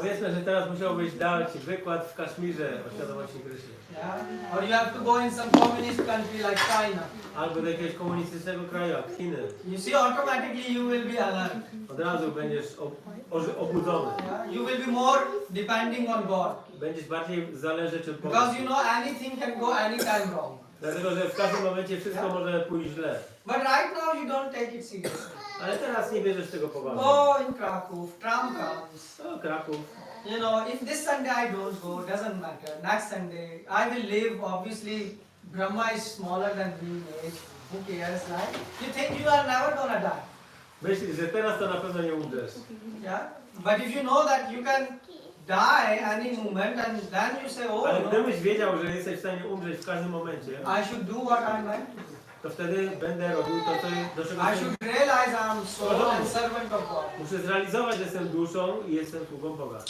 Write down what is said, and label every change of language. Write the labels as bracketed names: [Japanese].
[Polish] Powiedzmy, że teraz musiałbyś dać wykład w Kaszmirze o świadomości Kryszny. [English] yeah? Or you have to go in some communist country like China. [Polish] Albo do jakiegoś komunistycznego kraju, jak Chiny. [English] You see, automatically you will be alert. [Polish] Od razu będziesz obudzony. [English] Yeah? You will be more depending on God. [Polish] Będziesz bardziej zależeć od Boga. [English] Because you know anything can go anytime wrong. [Polish] Dlatego, że w każdym momencie wszystko może pójść źle. [English] But right now you don't take it seriously. [Polish] Ale teraz nie bierzesz tego poważnie. [English] Go in Krakow, tram comes. [Polish] O, Kraków. [English] If this Sunday I don't go, doesn't matter. Next Sunday, I will live. Obviously, Brahma is smaller than me in age. Who cares, right? You think you are never gonna die. [Polish] Myślisz, że teraz to na pewno nie umrzesz. [English] Yeah? But if you know that you can die any moment and then you say, oh, [Polish] Ale no, gdybyś wiedział, że jesteś w stanie umrzeć w każdym momencie, [English] I should do what I'm meant to do. [Polish] to wtedy będę robił to, do czego [English] I should realize I'm soul and servant of God. [Polish] muszę zrealizować, że jestem duszą i jestem sługą Boga.